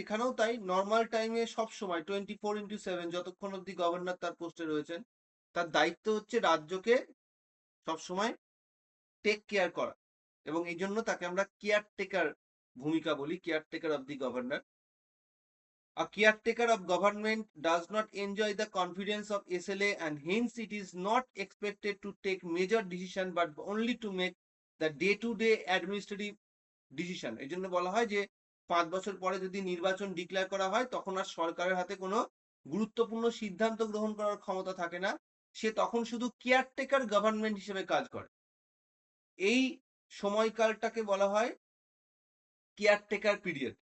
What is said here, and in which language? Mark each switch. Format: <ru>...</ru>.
<bn>এখানেও তাই, নর্মাল টাইমে সব সময় 24/7 যতক্ষণ অব্দি গভর্নর তার পোস্টে রয়েছেন, তার দায়িত্ব হচ্ছে রাজ্যকে সবসময় টেক কেয়ার করা, এবং এই জন্য তাকে আমরা কেয়ারটেকার ভূমিকা বলি, caretaker of the governor.</bn> <en>A caretaker of government does not enjoy the confidence of SLA, and hence it is not expected to take major decision but only to make the day-to-day administrative decision.</en> <bn>এই জন্য বলা হয় যে 5 বছর পরে যদি নির্বাচন declare করা হয়, তখন আর সরকারের হাতে কোনো গুরুত্বপূর্ণ সিদ্ধান্ত গ্রহণ করার ক্ষমতা থাকে না, সে তখন শুধু কেয়ারটেকার গভর্নমেন্ট হিসেবে কাজ করে। এই সময়কালটাকে বলা হয় কেয়ারটেকার পিরিয়ড।</bn>